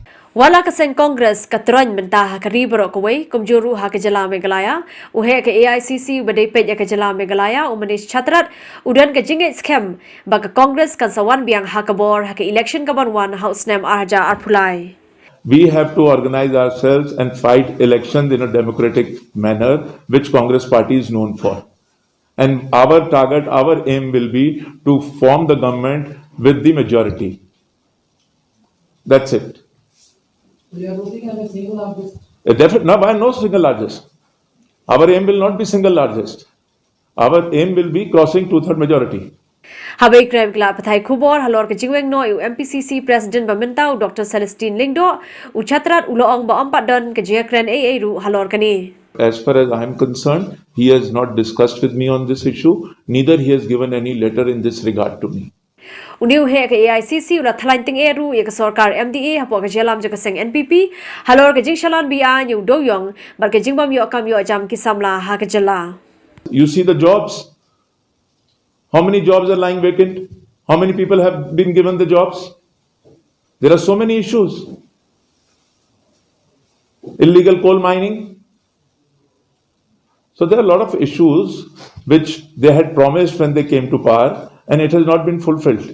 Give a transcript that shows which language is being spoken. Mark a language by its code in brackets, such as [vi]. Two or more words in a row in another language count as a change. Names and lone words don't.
[kha] Wala kaseng Congress katron mentah karibro kuway kumjuru ha kejala Meghalaya uhe ke AICC badai pej kejala Meghalaya umanis chatrat udan ke jingit scam baka Congress kan sawan biang ha kabor ha ke election kaban wan house name arja arpulai. [en] We have to organize ourselves and fight elections in a democratic manner, which Congress party is known for. And our target, our aim will be to form the government with the majority. That's it. We are looking at a single largest. No, why no single largest? Our aim will not be single largest. Our aim will be crossing two-third majority. [kha] Habai krem kla pathai khubor halor ke jingweng no u [en] MPCC President [kha] Bamintau Dr. Celestine Lingdo u chatrat uloong ba ampadon ke jekren AA ru halor kani. [en] As far as I am concerned, he has not discussed with me on this issue, neither he has given any letter in this regard to me. [kha] Uniu he ke AICC ula thalain ting eru ye ke sarkar MDA hapo ke jelam je ke seng NPP halor ke jing shalan BI yu doyong bar ke jingbam yo kam yo jam ki samla ha ke jela. [en] You see the jobs. How many jobs are lying vacant? How many people have been given the jobs? There are so many issues. Illegal coal mining. So there are a lot of issues which they had promised when they came to power, and it has not been fulfilled.